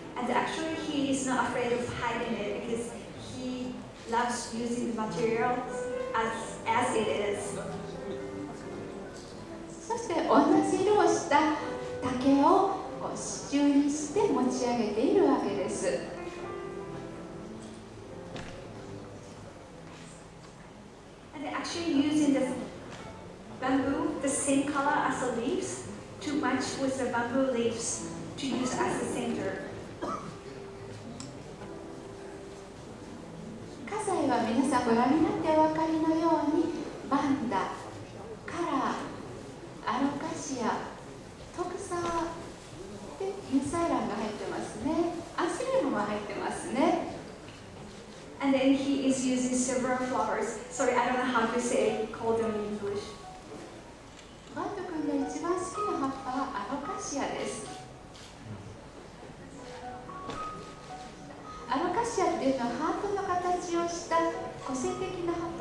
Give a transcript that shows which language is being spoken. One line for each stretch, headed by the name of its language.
English: And actually he is not afraid of hiding it because he loves using the materials as it is.
Japanese: そして同じ色をした竹を支柱にして持ち上げているわけです。
English: And actually using the bamboo, the same color as the leaves, to match with the bamboo leaves to use as the center.
Japanese: 花材は皆さんご覧になってお分かりのように、バンダ、カラー、アロカシア、トクサでユンサイランが入ってますね。アスレムも入ってますね。
English: And then he is using several flowers. Sorry, I don't know how to say call them in English.
Japanese: バート君が一番好きな葉っぱはアロカシアです。アロカシアっていうのはハートの形をした個性的な